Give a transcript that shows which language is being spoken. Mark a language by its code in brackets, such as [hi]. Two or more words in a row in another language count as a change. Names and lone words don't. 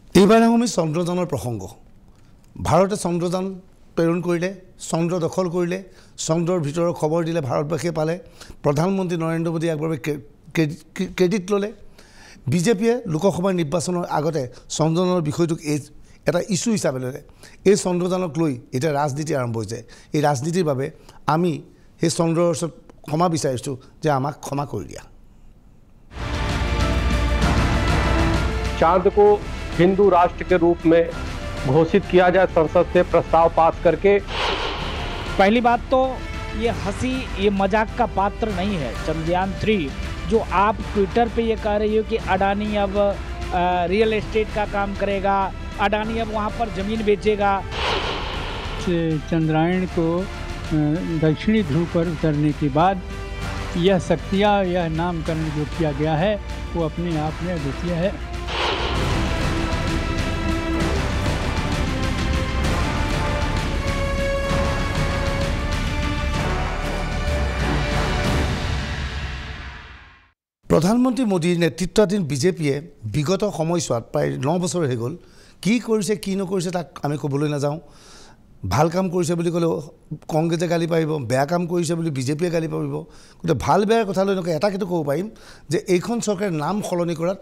[as] এইবাৰ আমি চন্দ্ৰযানৰ প্ৰসংগ ভাৰতে চন্দ্ৰযান প্ৰেৰণ কৰিলে চন্দ্ৰ দখল কৰিলে চন্দ্ৰৰ ভিতৰৰ খবৰ দিলে ভাৰতবাসীয়ে পালে প্ৰধানমন্ত্ৰী নৰেন্দ্ৰ মোদী একবাৰে ক্ৰেডিট ল'লে বিজেপিয়ে লোকসভা নিৰ্বাচনৰ আগতে চন্দ্ৰযানৰ বিষয়টোক এটা ইস্যু হিচাপে ল'লে এই চন্দ্ৰযানক লৈ এটা ৰাজনীতি আৰম্ভ হৈছে এই ৰাজনীতিৰ বাবে আমি সেই চন্দ্ৰৰ ওচৰত ক্ষমা বিচাৰিছোঁ যে আমাক ক্ষমা কৰি দিয়া [hi] चांद को हिंदू राष्ट्र के रूप में घोषित किया जाए संसद से प्रस्ताव पास करके। पहली बात तो ये हंसी ये मजाक का पात्र नहीं है। चंद्रयान 3 जो आप ट्विटर पे ये कह रही हो कि अडानी अब [en] real estate [hi] का काम करेगा, अडानी अब वहाँ पर ज़मीन बेचेगा। चंद्रायन को दक्षिणी ध्रुव पर उतरने के बाद यह शक्तियाँ यह नामकरण जो किया गया है वो अपने आप में अद्वितीय है। [as] প্ৰধানমন্ত্ৰী মোদীৰ নেতৃত্বাধীন বিজেপিয়ে বিগত সময়ছোৱাত প্ৰায় 9 বছৰ হৈ গ'ল কি কৰিছে কি নকৰিছে তাক আমি ক'বলৈ নাযাওঁ ভাল কাম কৰিছে বুলি ক'লে কংগ্ৰেছে গালি পাৰিব বেয়া কাম কৰিছে বুলি বিজেপিয়ে গালি পাৰিব কিন্তু ভাল বেয়াৰ কথা লৈ নকয় এটা কিন্তু ক'ব পাৰিম যে এইখন চৰকাৰে নাম সলনি কৰাত